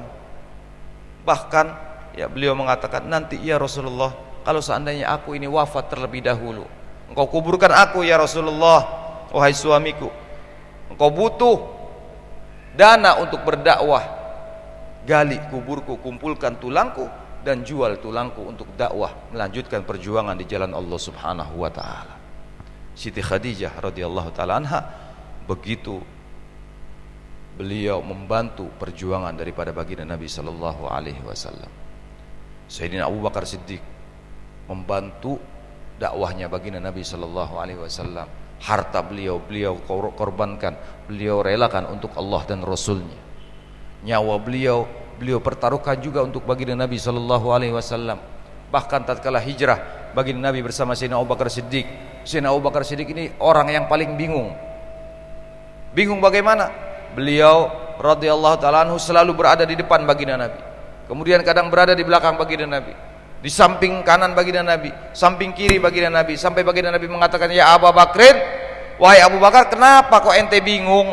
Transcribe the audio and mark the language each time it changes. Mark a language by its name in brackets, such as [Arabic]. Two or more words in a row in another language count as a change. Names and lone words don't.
[Indonesian] Bahkan ya beliau mengatakan, nanti [Arabic] يا رسول الله, [Indonesian] kalau seandainya aku ini wafat terlebih dahulu, engkau kuburkan aku [Arabic] يا رسول الله, [Indonesian] wahai suamiku. Engkau butuh dana untuk berdakwah, gali kuburku, kumpulkan tulangku, dan jual tulangku untuk dakwah, melanjutkan perjuangan di jalan Allah [Arabic] سبحانه وتعالى. [Indonesian] Siti Khadijah [Arabic] رضي الله تعالى عنها, [Indonesian] begitu beliau membantu perjuangan daripada baginda Nabi [Arabic] صلى الله عليه وسلم. [Indonesian] Sayyidina Abu Bakar Siddiq membantu dakwahnya baginda Nabi [Arabic] صلى الله عليه وسلم. [Indonesian] Harta beliau korbankan, beliau relakan untuk Allah dan Rasulnya. Nyawa beliau pertaruhkan juga untuk baginda Nabi [Arabic] صلى الله عليه وسلم. [Indonesian] Bahkan tatkala hijrah baginda Nabi bersama Sayyidina Abu Bakar Siddiq, Sayyidina Abu Bakar Siddiq ini orang yang paling bingung. Bingung bagaimana? Beliau [Arabic] رضي الله تعالى عنه [Indonesian] selalu berada di depan baginda Nabi, kemudian kadang berada di belakang baginda Nabi, di samping kanan baginda Nabi, samping kiri baginda Nabi, sampai baginda Nabi mengatakan, [Arabic] يا أبا بكر, [Indonesian] wahai Abu Bakar, kenapa kok ente bingung?